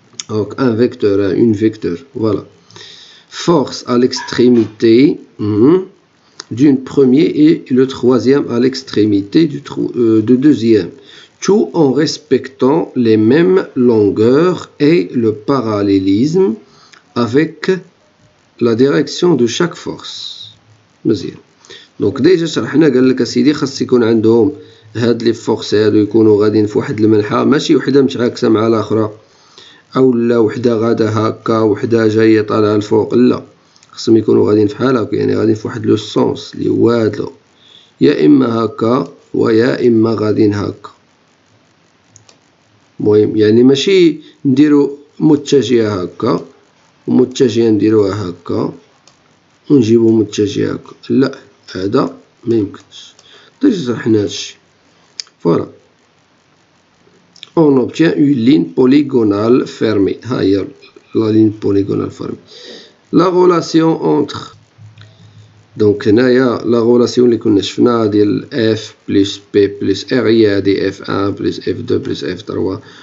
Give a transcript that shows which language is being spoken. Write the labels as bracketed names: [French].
[French] Donc un vecteur, une vecteur, voilà. Force à l'extrémité d'une première et le troisième à l'extrémité du deuxième, tout en respectant les mêmes longueurs et le parallélisme avec la direction de chaque force. [Arabic] مزيان. دونك ديجا شرحنا، قال لك اسيدي خاص يكون عندهم هاد لي فورس هادو يكونوا غاديين في واحد المنحى، ماشي وحده متعاكسه مع الاخرى، او لا وحده غادا هكا وحده جايه طالعه الفوق، لا، خاصهم يكونوا غاديين فحال هكا، يعني غاديين في واحد لو سونس اللي هو هذا، يا اما هكا ويا اما غاديين هكا. المهم يعني ماشي نديرو متجهه هكا ومتجهه نديروها هكا ونجيبو متجهه هكا، لا، هذا ما يمكنش. ديجا شرحنا هادشي. [French] فوالا، on obtient une ligne polygonale fermée. [Arabic] ها هي [French] la ligne polygonale fermée. La relation entre، [Arabic] دونك هنايا لا غولاسيون اللي كنا شفناها ديال اف بلس بي بلس ار هي هادي اف 1 بلس اف 2 بلس اف 3.